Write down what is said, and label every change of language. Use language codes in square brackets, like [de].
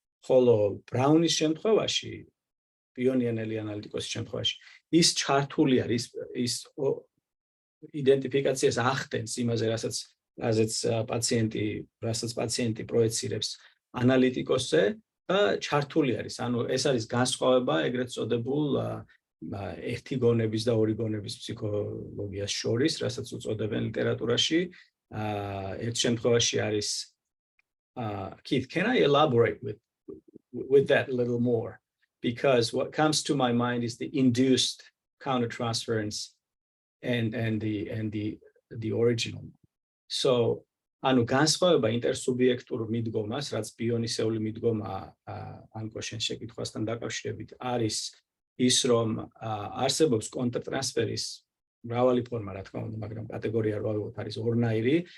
[ka] ხოლო ბრაუნის შემთხვევაში, ბიონიანელი ანალიტიკოსის შემთხვევაში, ის ჩართული არის, ის იდენტიფიკაციას ახდენს იმაზე, რასაც პაციენტი პროეცირებს ანალიტიკოსზე და ჩართული არის. ანუ ეს არის განსხვავება ეგრეთ წოდებულ ერთი გონების და ორი გონების ფსიქოლოგიას შორის, რასაც უწოდებენ ლიტერატურაში. ერთ შემთხვევაში არის [en] Keith, can I elaborate with that a little more? Because what comes to my mind is the induced countertransference and the original. [ka] So, ანუ განსხვავება ინტერსუბიექტურ მიდგომას, რაც ბიონისეული მიდგომა ანკო შენ შეკითხვასთან დაკავშირებით არის ის, რომ არსებობს კონტრტრანსფერის მრავალი ფორმა, რა თქმა უნდა, მაგრამ კატეგორია რა ვიღოთ არის ორნაირი.